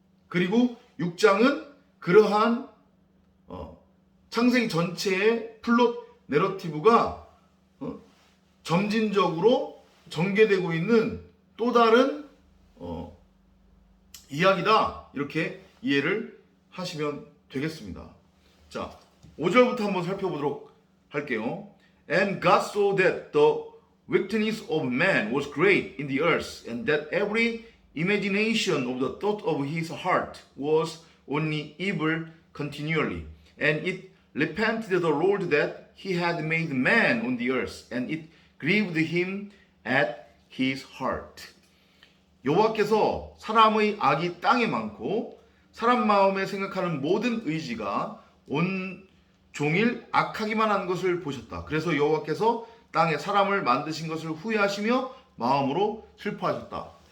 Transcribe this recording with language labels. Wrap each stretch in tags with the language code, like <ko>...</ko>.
<ko>그리고 6장은 그러한 창세기 전체의 플롯 내러티브가 점진적으로 전개되고 있는 또 다른 이야기다, 이렇게 이해를 하시면 되겠습니다. 자, 5절부터 한번 살펴보도록 할게요.</ko> <en>And God saw that the wickedness of man was great in the earth, and that every imagination of the thought of his heart was only evil continually. And it repented the Lord that he had made man on the earth, and it grieved him at his heart.</en> <ko>여호와께서 사람의 악이 땅에 많고 사람 마음에 생각하는 모든 의지가 온 종일 악하기만 한 것을 보셨다. 그래서 여호와께서 땅에 사람을 만드신 것을 후회하시며 마음으로 슬퍼하셨다.</ko>